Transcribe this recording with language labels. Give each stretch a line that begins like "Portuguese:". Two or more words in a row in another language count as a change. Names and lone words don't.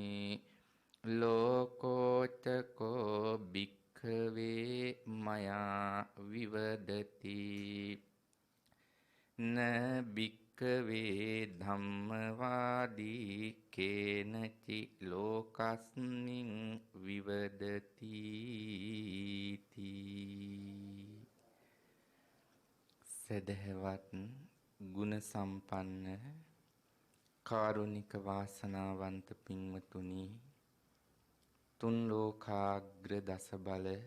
Pali: ලෝකෝචකෝ භික්ඛවේ මයා විවදති න භික්ඛවේ ධම්මවාදී කේනචි ලෝකස්මින් විවදති තී.
Sinhala: සදහවත් ගුණ සම්පන්න කාරුණික වාසනාවන්ත පින්වතුනි, තුන් ලෝකාග්‍ර දස බල